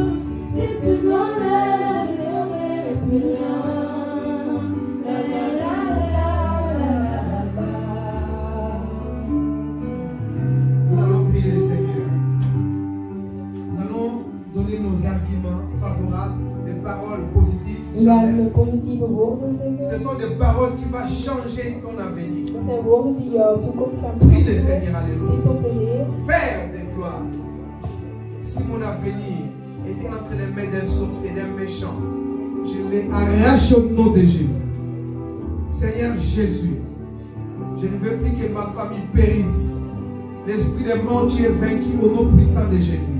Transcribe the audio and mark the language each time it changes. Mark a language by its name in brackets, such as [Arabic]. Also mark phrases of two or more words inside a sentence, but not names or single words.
[French] Si tu m'enlèves, je n'aurai plus rien. La, la, la, la, la, la, la. Nous allons prier le Seigneur. Nous allons donner nos arguments favorables, des paroles positives. [Dutch] We gaan positieve woorden [French] Ce [Dutch] zeggen. [French] sont des paroles qui vont changer ton avenir. [Dutch] Dat zijn woorden die jouw toekomst gaan [French] Prie le [Dutch] veranderen. [French] Seigneur, alléluia. [Dutch] Bid tot de Heer. [French] Père de gloire, si mon avenir était entre les mains d'un sorcier et d'un méchant, je les arrache au nom de Jésus. Seigneur Jésus, je ne veux plus que ma famille périsse. L'esprit de mort, tu es vaincu au nom puissant de Jésus.